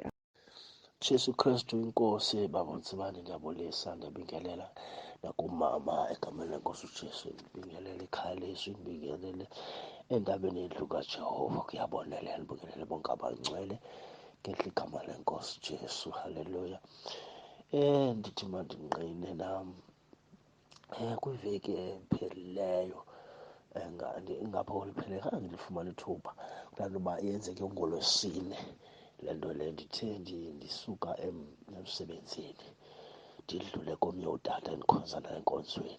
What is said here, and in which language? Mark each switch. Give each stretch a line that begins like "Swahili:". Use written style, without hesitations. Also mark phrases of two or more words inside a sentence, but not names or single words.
Zulu: Jesu Kristu inkosi. Baba uNsibane, ngiyabulisa, ngiyabingelela nakumama egameni lenkosi uJesu. Ngibingelele ekhaya leZwi, ngibingelele endabeni yendlu kaJehova. Kuyabonelela, ngibingelele bonke abangcwele ngehla igama lenkosi Jesu. Haleluya.
Xhosa: Ndithi mandinqine nami kwiveki ephelileyo, ngapha kweliphele khange ngilifumane ithuba kulaa nto uba yenzeke ngoLwesine. Le nto le ndithe ndisuka emsebenzini ndidlule komnye utata endikhonzana enkonzweni.